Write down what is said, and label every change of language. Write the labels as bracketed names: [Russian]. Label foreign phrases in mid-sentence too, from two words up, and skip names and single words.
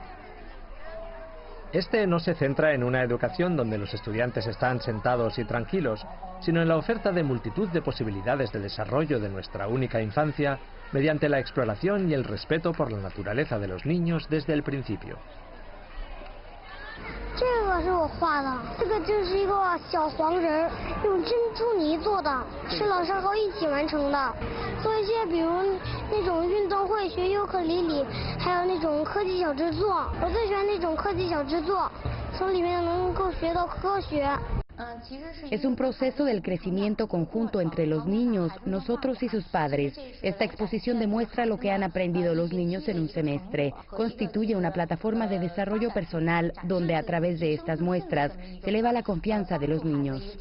[Spanish] Este no se centra en una educación donde los estudiantes están sentados y tranquilos, sino en la oferta de multitud de posibilidades de desarrollo de nuestra única infancia mediante la exploración y el respeto por la naturaleza de los niños desde el principio. [Chinese] 这个是我画的，这个就是一个小黄人，用珍珠泥做的，是老师和我一起完成的。做一些比如那种运动会、学尤克里里，还有那种科技小制作。我最喜欢那种科技小制作，从里面能够学到科学。 [Spanish] Es un proceso del crecimiento conjunto entre los niños, nosotros y sus padres. Esta exposición demuestra lo que han aprendido los niños en un semestre. Constituye una plataforma de desarrollo personal donde a través de estas muestras se eleva la confianza de los niños.